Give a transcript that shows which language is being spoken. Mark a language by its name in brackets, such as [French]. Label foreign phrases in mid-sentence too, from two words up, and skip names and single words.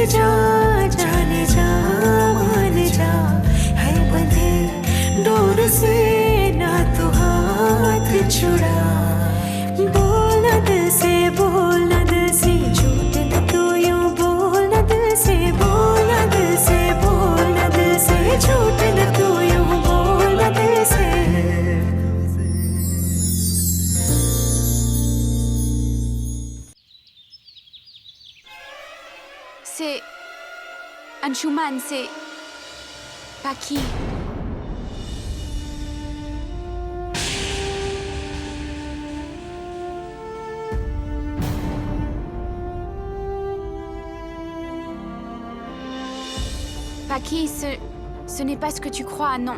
[Hindi] जा जाने जा मान जा है बंधे डोर से ना तू हाथ छुड़ा बोल न दिल से बोल न दिल से झूठ न तू यूं बोल न दिल से बोल न दिल से बोल न दिल से झूठ न तू यूं बोल न दिल से [French] C'est Anshuman, c'est Paki. Paki, ce n'est pas ce que tu crois, non.